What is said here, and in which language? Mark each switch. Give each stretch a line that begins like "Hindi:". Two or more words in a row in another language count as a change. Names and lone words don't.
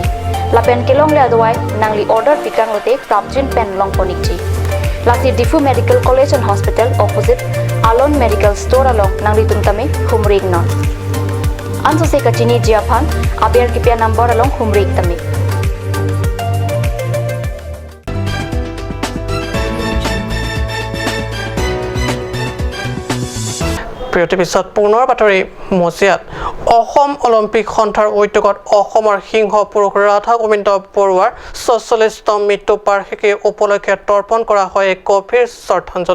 Karbi: Lapen kilong le adawai nang li order pikang lote prapjin pen long ponikji. Lasi Difu Medical College and Hospital opposite Alon Medical Store along nang litum tame humring non. Anso se kachini jiaphan abiar kipia number along humring tame.
Assamese: বিৰতিৰ পিছত পুনৰ বাতৰি মজিয়াত অসম অলিম্পিক সন্থাৰ উদ্যোগত অসমৰ সিংহ পুৰুষ ৰাধা গোবিন্দ বৰুৱাৰ ৪৪তম মৃত্যু বাৰ্ষিকী উপলক্ষে তৰ্পণ কৰা হয় এক গভীৰ শ্ৰদ্ধাঞ্জলি।